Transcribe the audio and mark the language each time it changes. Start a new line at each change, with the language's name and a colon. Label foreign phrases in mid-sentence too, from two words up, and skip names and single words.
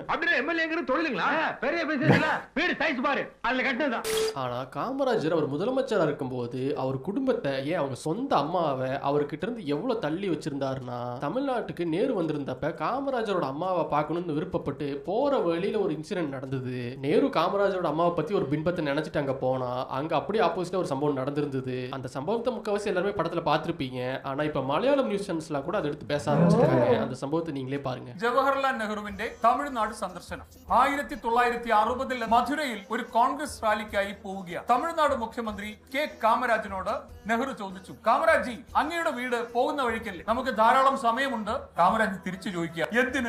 Tamil: ஆனால் காமராஜர் அவர் முதலமைச்சராக இருக்கும்போது அவர் குடும்பத்தை, ஏன் அவங்க சொந்த அம்மாவை அவர்கிட்ட இருந்து எவ்வளோ தள்ளி வச்சிருந்தாருன்னா, தமிழ்நாட்டுக்கு நேரு வந்திருந்தப்ப காமராஜரோட அம்மாவை பார்க்கணும்னு விருப்பப்பட்டு போகிற வழியில் ஒரு இன்சிடென்ட் நடந்தது. நேரு காமராஜரோட அம்மாவை பத்தி ஒரு பின்பத்தை நினைச்சிட்டு அங்க போனா அங்க அப்படியே ஆப்போசிட்டா ஒரு சம்பவம் நடந்திருந்தது. அந்த சம்பவத்தை முக்கவாசி எல்லாருமே படத்துல பார்த்திருப்பீங்க. ஆனா இப்ப மலையாளம்
English: news channels
Tamil: கூட அதை எடுத்து பேச ஆரம்பிச்சிருக்காங்க. அந்த சம்பவத்தை நீங்களே பாருங்க.
Malayalam: ജവഹർലാൽ നെഹ്റുവിന്റെ തമിഴ്നാട് സന്ദർശനം 1960 മധുരയിൽ ഒരു കോൺഗ്രസ് റാലിക്കായി പോവുകയാണ്. തമിഴ്നാട് മുഖ്യമന്ത്രി കെ കാമരാജിനോട് നെഹ്റു ചോദിച്ചു, കാമരാജി അങ്ങയുടെ വീട് പോകുന്ന വഴിക്കല്ലേ, നമുക്ക് ധാരാളം സമയമുണ്ട്. കാമരാജ് തിരിച്ചു ചോദിക്കുക, എന്തിന്?